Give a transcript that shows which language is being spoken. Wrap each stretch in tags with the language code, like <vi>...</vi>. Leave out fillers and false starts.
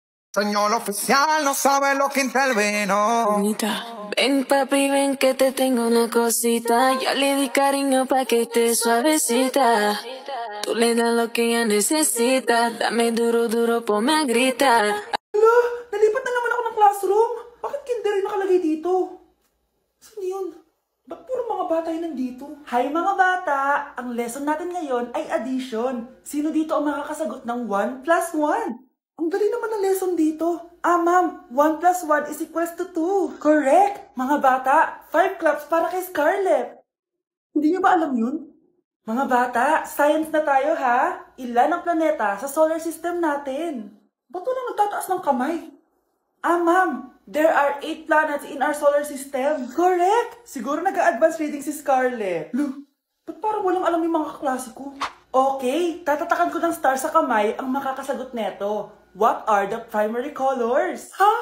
<es>Señor oficial, no sabe lo que intervino. Ven papi, ven que te tengo una cosita. Ya le di cariño pa' que esté suavecita. Tú le das lo que ella necesita. Dame duro, duro, ponme a gritar.</es> <tl>Nalipat na naman ako ng classroom. Bakit kinder yung nakalagay dito? Saan yun? Ba't puro mga bata yun nandito? Hi mga bata! Ang lesson natin ngayon ay addition. Sino dito ang makakasagot ng 1 plus 1? Ang dali naman ng lesson dito.</tl> <en>Ma'am, 1 plus 1 is equals to 2. Correct!</en> <tl>Mga bata, 5 claps para kay Scarlett. Hindi niyo ba alam yun? Mga bata, science na tayo ha? Ilan ang planeta sa solar system natin? Ba't walang nagtataas ng kamay?</tl> <en>Ma'am, there are 8 planets in our solar system.</en> <tl>Correct! Siguro nag-a-advance reading si Scarlett. Ba't parang walang alam yung mga kaklase ko? Okay, tatatakan ko ng star sa kamay ang makakasagot neto.</tl> <en>What are the primary colors?</en>